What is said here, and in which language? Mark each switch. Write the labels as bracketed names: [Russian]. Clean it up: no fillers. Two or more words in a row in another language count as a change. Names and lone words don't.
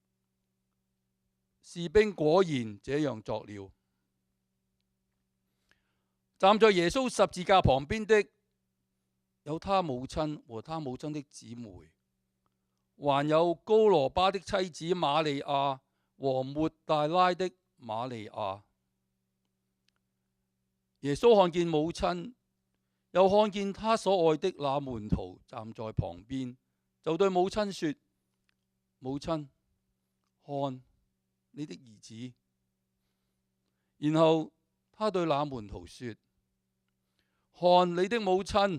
[Chinese] 士兵果然這樣作了。站在耶穌十字架旁邊的有他母親和他母親的姊妹，還有高羅巴的妻子瑪利亞和抹大拉的瑪利亞。耶穌看見母親，又看見他所愛的那門徒站在旁邊，就對母親說：母親，看你的兒子。然後他對那門徒說：看你的母親。